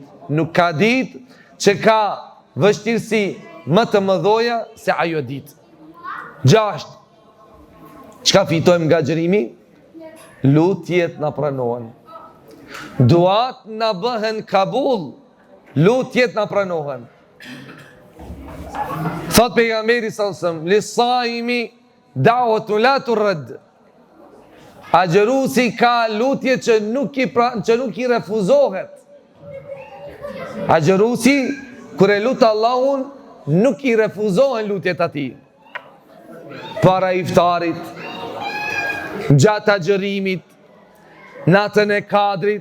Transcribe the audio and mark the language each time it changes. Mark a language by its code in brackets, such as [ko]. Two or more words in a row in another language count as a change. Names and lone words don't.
[sq] Nuk ka ditë që ka vështirësi më të mëdha se ajo ditë. 6. Çka fitojmë nga xherimi? Lutjet na pranohen. Duat na bëhen kabul. Lutjet na pranohen. Thot pejgamberi [ar] صلى الله عليه وسلم للصائم دعوة لا ترد. [sq] Agjerusi ka lutje që nuk i refuzohet. Agjerusi kur e lut Allahun, nuk i refuzohen lutjet atij. Para iftarit, gjatë agjerimit, natën e Kadrit.